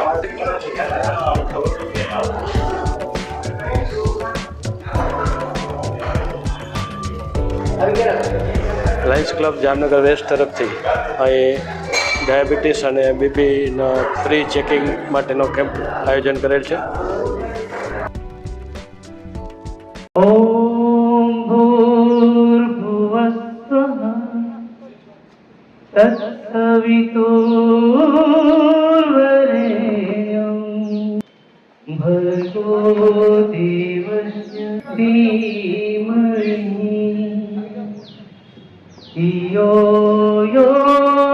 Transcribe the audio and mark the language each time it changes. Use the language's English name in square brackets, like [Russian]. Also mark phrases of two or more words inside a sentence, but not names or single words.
[Gujarati] લાયન્સ ક્લબ જામનગર વેસ્ટ તરફથી અહીં ડાયાબિટીસ અને બીપીના ફ્રી ચેકિંગ માટેનો કેમ્પ આયોજન કરેલ છે। [Sanskrit] ओम भूर्भुवस्सुः तत्सवितुर्वरेण्यं भर्गो देवस्य धीमहि धियो यो